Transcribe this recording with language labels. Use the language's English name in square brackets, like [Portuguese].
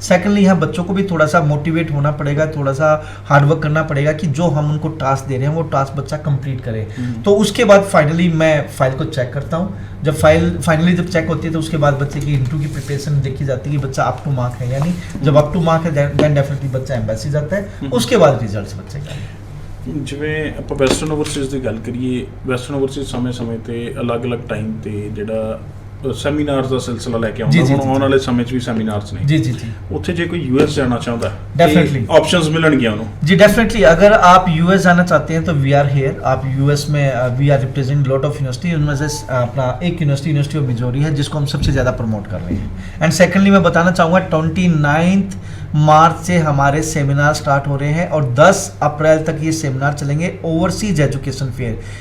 [Hindi] Secondly यहाँ बच्चों को भी थोड़ा सा मोटिवेट होना पड़ेगा, थोड़ा सा हार्डवर्क करना पड़ेगा कि जो हम उनको टास्क दे रहे हैं वो टास्क बच्चा कंप्लीट करे। तो उसके बाद फाइनली मैं फाइल को चेक करता हूँ। जब फाइल फाइनली जब चेक होती है तो उसके बाद बच्चे की इंटरव्यू की प्रिपरेशन देखी जाती है कि बच्चा अप टू मार्क है या नहीं। जब अप टू मार्क है देन डेफिनेटली बच्चा एम्बेसी जाता है, उसके बाद रिजल्ट्स बच्चे का। [Punjabi] ਜਿਵੇਂ ਆਪਾਂ ਵੈਸਟਰਨ ਓਵਰਸੀਜ਼ ਦੀ ਗੱਲ ਕਰੀਏ, ਵੈਸਟਰਨ ਓਵਰਸੀਜ਼ ਸਮੇਂ-ਸਮੇਂ ਤੇ ਅਲੱਗ-ਅਲੱਗ ਟਾਈਮ ਤੇ ਜਿਹੜਾ ਸੈਮੀਨਾਰਸ ਦਾ ਸਿਲਸਿਲਾ ਲੈ ਕੇ ਆਉਂਦਾ, ਹੁਣ ਆਉਣ ਵਾਲੇ ਸਮੇਂ 'ਚ ਵੀ ਸੈਮੀਨਾਰਸ ਨੇ। जी ਉੱਥੇ ਜੇ ਕੋਈ यूएस ਜਾਣਾ ਚਾਹੁੰਦਾ [English] Definitely. [Punjabi] ऑप्शंस मिलणगियां ਉਹਨੂੰ। [Hindi] जी डेफिनेटली, अगर आप यूएस जाना चाहते हैं तो [English] We are here. [Hindi] आप यूएस में [English] we are represent lot of university, [Hindi] उनमें से अपना एक यूनिवर्सिटी ऑफ मिजोरी है जिसको हम सबसे ज़्यादा प्रमोट कर रहे हैं। एंड सेकेंडली मैं बताना चाहूँगा 29 मार्च से हमारे सेमिनार स्टार्ट हो रहे हैं और 10 अप्रैल तक ये सेमिनार चलेंगे, ओवरसीज एजुकेशन फेयर।